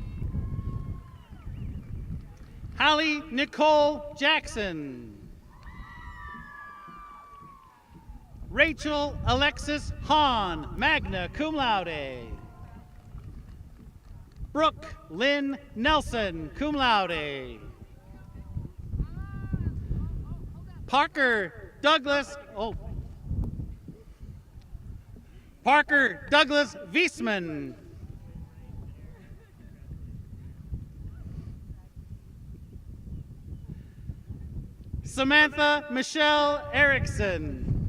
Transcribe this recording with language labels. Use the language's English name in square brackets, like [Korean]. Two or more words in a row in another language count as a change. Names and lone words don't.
[English] Hallie Nicole Jackson. Rachel Alexis Hahn, [Latin] magna cum laude. [English] Brooke Lynn Nelson, [Latin] cum laude. [English] Parker Douglas Wiesman. Samantha Michelle Erickson.